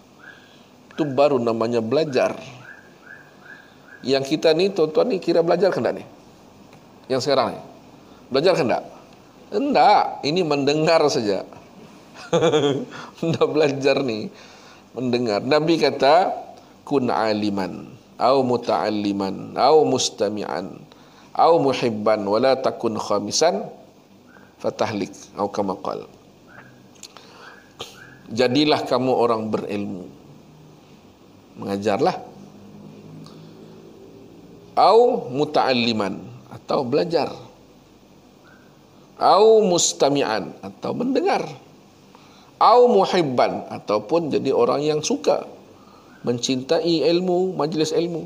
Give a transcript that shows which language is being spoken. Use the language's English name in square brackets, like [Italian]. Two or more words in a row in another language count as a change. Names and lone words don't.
[Malay] Itu baru namanya belajar. Yang kita ni tuan-tuan ni kira belajar ke tak ni? Yang sekarang ni belajar ke tak? Enggak, ini mendengar saja. Enggak belajar ni, mendengar. Nabi kata [Arabic] كن عالما أو متعلما أو مستمعا أو محبا ولا تكن خامسا فتهلك أو كما قال. [Malay] Jadilah kamu orang berilmu, mengajarlah, [Arabic] أو متعلما [Malay] atau belajar, [Arabic] أو مستمعا [Malay] atau mendengar, [Arabic] أو محبا [Malay] ataupun jadi orang yang suka mencintai ilmu, majlis ilmu.